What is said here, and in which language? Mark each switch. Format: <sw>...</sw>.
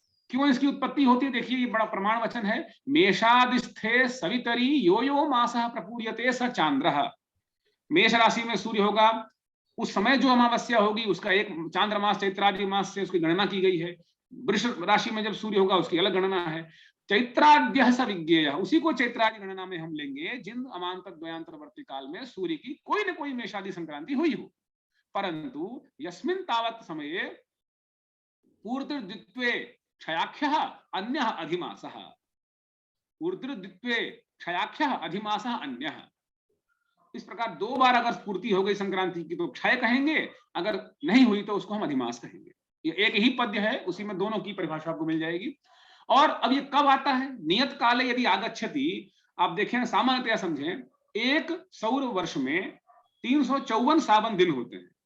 <hi>क्यों इसकी उत्पत्ति होती है, देखिए ये बड़ा प्रमाण वचन है।</hi> <sa>मेषादिस्थे सवितरी यो यो मासः प्रपूर्यते स चांद्रः,</sa> <hi>मेष राशि में सूर्य होगा, उस समय जो अमावस्या होगी उसका एक चांद्रमास चैत्रादि मास से उसकी गणना की गई है। वृष राशि में जब सूर्य होगा उसकी अलग गणना है।</hi> <sa>चैत्राद्यः स विज्ञेयः,</sa> <hi>उसी को चैत्रादि गणना में हम लेंगे जिन अमांतर द्वयांतरवर्ती काल में सूर्य की कोई न कोई मेषादि संक्रांति हुई हो।</hi> <sa>परंतु यस्मिन् तावत् समये ऊर्ध्वद्वित्वे क्षयाख्यः अन्यः अधिमासः, ऊर्ध्वद्वित्वे क्षयाख्यः अधिमासः अन्यः।</sa> <hi>इस प्रकार 2 बार अगर पूर्ति हो गई संक्रांति की तो क्षय कहेंगे, अगर नहीं हुई तो उसको हम अधिमास कहेंगे। ये एक ही पद्य है, उसी में दोनों की परिभाषा आपको मिल जाएगी। और अब ये कब आता है,</hi> <sa>नियत काले यदि आगच्छति,</sa> <hi>आप देखें सामान्यतया समझें, एक सौर वर्ष में 354 सावन दिन होते हैं।</hi>